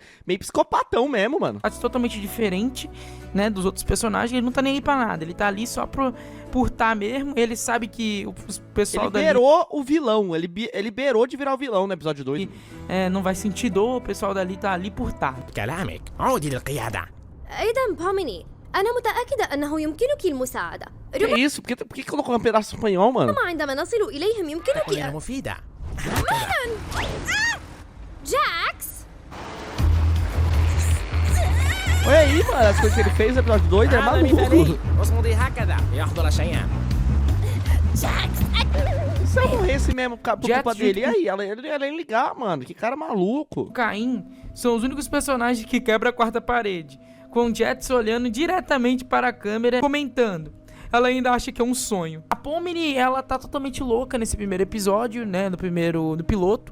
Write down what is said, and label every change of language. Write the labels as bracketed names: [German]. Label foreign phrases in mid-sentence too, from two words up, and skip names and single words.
[Portuguese] Meio psicopatão mesmo, mano. É totalmente diferente, né, dos outros personagens. Ele não tá nem aí pra nada, ele tá ali só por tá mesmo. Ele sabe que o pessoal ele beirou o vilão, ele beirou de virar o vilão no episódio 2. Não vai sentir dor, o pessoal dali tá ali por tá. [Arabic] كلامك عودي للقيادة. أيضا بوميني أنا متأكدة أنه يمكنك المساعدة [Portuguese] Que isso? Por que colocou um pedaço espanhol, mano? [Arabic] ربما عندما نصل إليهم يمكنك تكون مفيدة. جاكس [Portuguese] Olha aí, mano, as coisas que ele fez no episódio 2 é maluco. [Arabic] اصمدي هكذا يحضر شيئا. [Portuguese] Se eu morresse mesmo por culpa dele, e aí? Ela ia ligar, mano. Que cara maluco. Caim são os únicos personagens que quebram a quarta parede, com Jax olhando diretamente para a câmera, comentando. Ela ainda acha que é um sonho. A Pomni, ela tá totalmente louca nesse primeiro episódio, né, no piloto.